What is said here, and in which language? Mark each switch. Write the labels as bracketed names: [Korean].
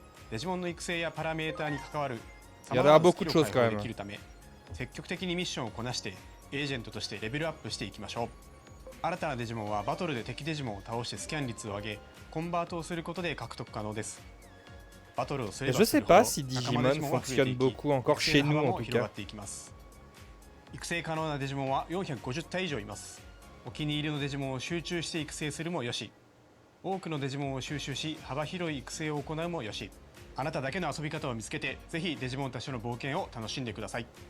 [Japanese] デジモンの育成やパラメーターに関わる様々なスキルを解放できるため、積極的にミッションをこなしてエージェントとしてレベルアップしていきましょう。新たなデジモンはバトルで敵デジモンを倒してスキャン率を上げコンバートをすることで獲得可能です。バトルをすればするほど [French] Je sais pas si Digimon fonctionne beaucoup encore chez nous en tout cas. [Japanese] 育成可能なデジモンは450体以上います。お気に入りのデジモンを集中して育成するもよし、多くのデジモンを収集し幅広い育成を行うもよし、あなただけの遊び方を見つけてぜひデジモンたちの冒険を楽しんでください。